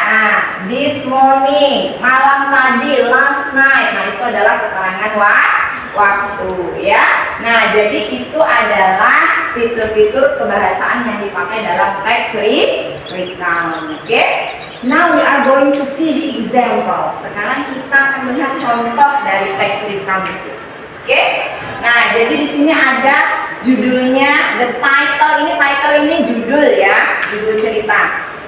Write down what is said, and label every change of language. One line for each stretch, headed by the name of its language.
English: Nah, this morning,
Indonesian: malam tadi,
English: last night.
Indonesian: Nah, itu adalah keterangan waktu, ya. Nah, jadi itu adalah fitur-fitur kebahasaan yang dipakai dalam teks recount. Oke?
English: Now we are going to see the example.
Indonesian: Sekarang kita akan melihat contoh dari teks recount itu. Oke? Nah, jadi di sini ada judulnya,
English: the title
Indonesian: ini judul ya, judul cerita.